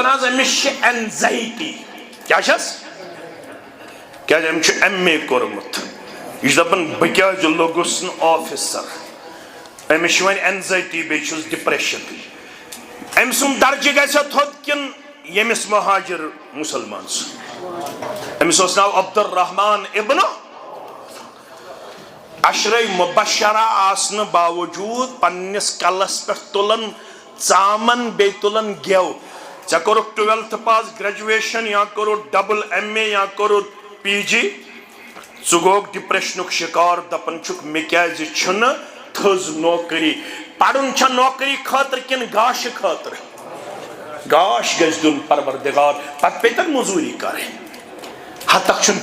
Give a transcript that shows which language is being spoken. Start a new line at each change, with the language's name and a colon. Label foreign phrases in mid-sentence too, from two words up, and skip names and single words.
Kashmiri: حظ أمِس چھِ اینزایٹی کیٛاہ چھس کیٛازِ أمۍ چھُ MA کوٚرمُت یہِ چھُ دپان بہٕ کیٛازِ لوٚگُس نہٕ آفِسر أمِس چھِ وۄنۍ اینزایٹی بیٚیہِ چھُس ڈپریشن أمۍ سُنٛد درجہٕ گژھِ تھوٚد کِنہٕ ییٚمِس مہاجر مسلمان سُنٛد أمِس اوس ناو عبدالرحمان ابن عشرے مبشرہ آسنہٕ باوجوٗد پننِس کلس پٮ۪ٹھ تُلن ژامن بیٚیہِ تُلن گٮ۪و ژےٚ کوٚرُکھ 12th پاس گریجویشن یا کوٚرُتھ
English: double MA
Kashmiri: یا کوٚرُتھ PG ژٕ گوٚوکھ ڈپریشنُک شِکار دپان چھُکھ مےٚ کیٛازِ چھُنہٕ تھٔز نوکری پرُن چھا نوکری خٲطرٕ کِنہٕ گاشہٕ خٲطرٕ گاش گژھِ دیُن پروردگار پتہٕ پیٚتن موٚزوٗری کرٕنۍ ہتکھ چھُنہٕ